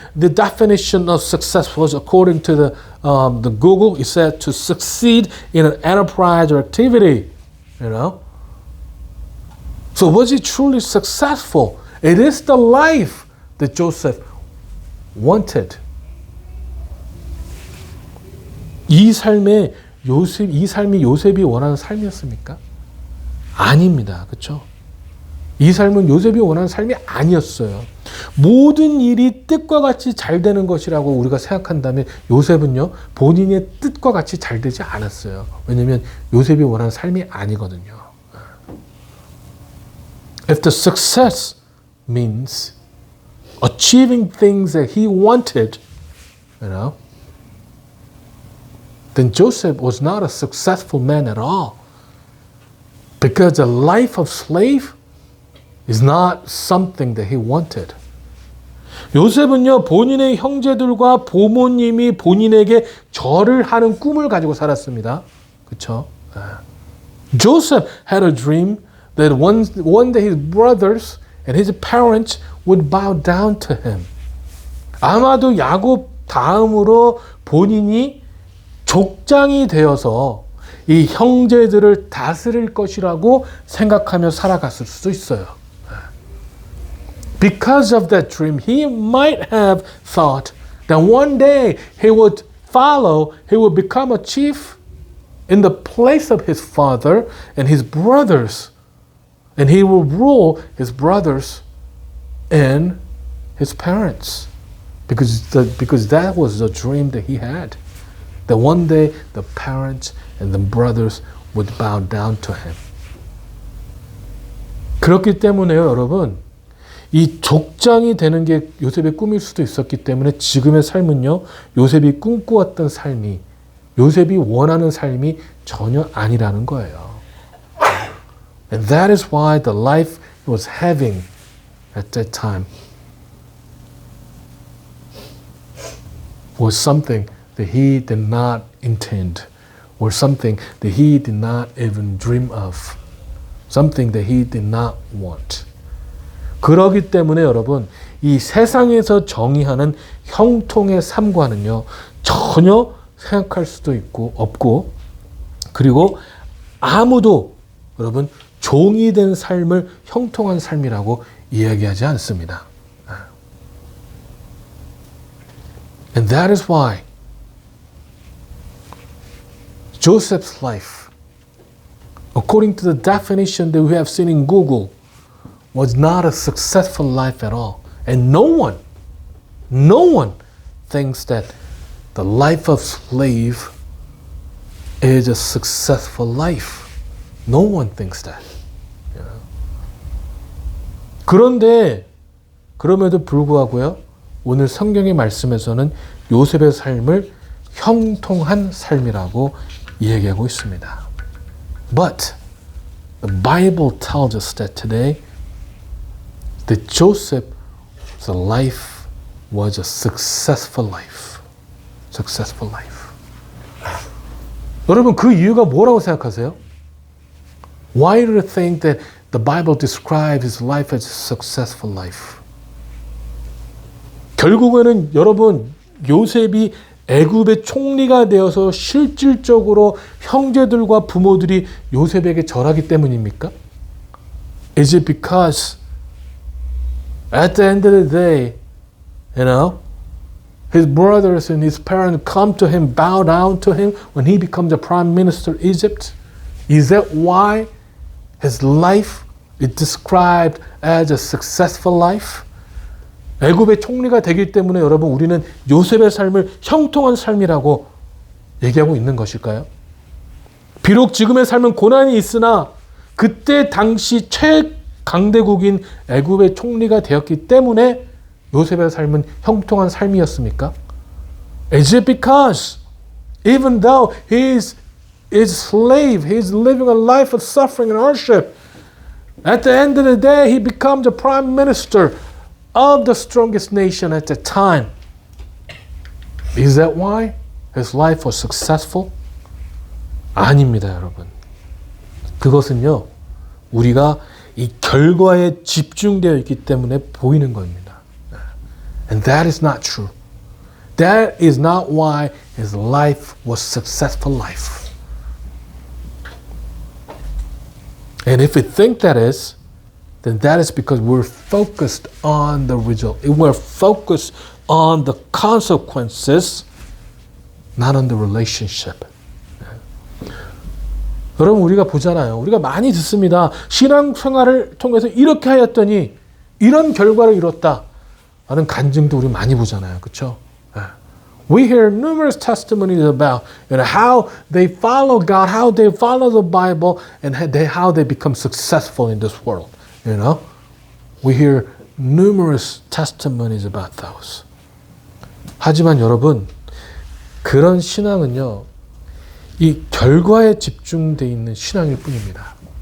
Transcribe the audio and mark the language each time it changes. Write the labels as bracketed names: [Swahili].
[English] The definition of success was according to the Google. It said to succeed in an enterprise or activity. You know? So was he truly successful? It is the life that Joseph wanted. [Korean] 이 삶이 요셉이 원하는 삶이었습니까? 아닙니다. 그렇죠? 이 삶은 요셉이 원하는 삶이 아니었어요. 모든 일이 뜻과 같이 잘 되는 것이라고 우리가 생각한다면 요셉은요, 본인의 뜻과 같이 잘 되지 않았어요. 왜냐하면 요셉이 원하는 삶이 아니거든요. [English] If the success means achieving things that he wanted, you know, then Joseph was not a successful man at all. Because a life of slave is not something that he wanted. [Korean] 요셉은요, 본인의 형제들과 부모님이 본인에게 절을 하는 꿈을 가지고 살았습니다. 그렇죠? [English] Joseph had a dream that one day his brothers and his parents would bow down to him. [Korean] 아마도 야곱 다음으로 본인이 족장이 되어서 이 형제들을 다스릴 것이라고 생각하며 살아갔을 수도 있어요. [English] Because of that dream, he might have thought that one day he would become a chief in the place of his father and his brothers. And he will rule his brothers and his parents. Because that was the dream that he had. That one day the parents and the brothers would bow down to him. [Korean] 그렇기 때문에요, 여러분. 이 족장이 되는 게 요셉의 꿈일 수도 있었기 때문에 지금의 삶은요, 요셉이 꿈꾸었던 삶이, 요셉이 원하는 삶이 전혀 아니라는 거예요. [English] And that is why the life he was having at that time was something that he did not intend, or something that he did not even dream of, something that he did not want. [Korean] 그러기 때문에 여러분, 이 세상에서 정의하는 형통의 삶과는요, 전혀 생각할 수도 없고, 그리고 아무도 여러분, 종이 된 삶을 형통한 삶이라고 이야기하지 않습니다. [English] And that is why Joseph's life, according to the definition that we have seen in Google, was not a successful life at all. And no one thinks that the life of slave is a successful life. No one thinks that. [Korean] 그럼에도 불구하고요, 오늘 성경의 말씀에서는 요셉의 삶을 형통한 삶이라고 얘기하고 있습니다. [English] But the Bible tells us that today that Joseph's life was a successful life. Successful life. [Korean] 여러분, 그 이유가 뭐라고 생각하세요? [English] Why do you think that the Bible describes his life as a successful life? [Korean] 결국에는 여러분, 요셉이 애굽의 총리가 되어서 실질적으로 형제들과 부모들이 요셉에게 절하기 때문입니까? [English] Is it because At the end of the day, you know, his brothers and his parents come to him, bow down to him when he becomes the prime minister of Egypt. Is that why his life is described as a successful life? [Korean] 애굽의 총리가 되기 때문에 여러분 우리는 요셉의 삶을 형통한 삶이라고 얘기하고 있는 것일까요? 비록 지금의 삶은 고난이 있으나 그때 당시 최강대국인 애굽의 총리가 되었기 때문에 요셉의 삶은 형통한 삶이었습니까? [English] Is it because even though he is a slave, he is living a life of suffering and hardship, at the end of the day he becomes the prime minister of the strongest nation at the time. Is that why his life was successful? [Korean] 아닙니다, 여러분. 그것은요, 우리가 이 결과에 집중되어 있기 때문에 보이는 겁니다. [English] And that is not true. That is not why his life was successful life. And if we think that is, then that is because we're focused on the result. We're focused on the consequences, not on the relationship. [Korean] 여러분 우리가 보잖아요. 우리가 많이 듣습니다. 신앙생활을 통해서 이렇게 하였더니 이런 결과를 이뤘다 라는 간증도 우리 많이 보잖아요. 그렇죠? [English] We hear numerous testimonies about how they follow God, how they follow the Bible, and how they become successful in this world. We hear numerous testimonies about those. [Korean] 하지만 여러분, 그런 신앙은요, 이 결과에 집중되어 있는 신앙일 뿐입니다.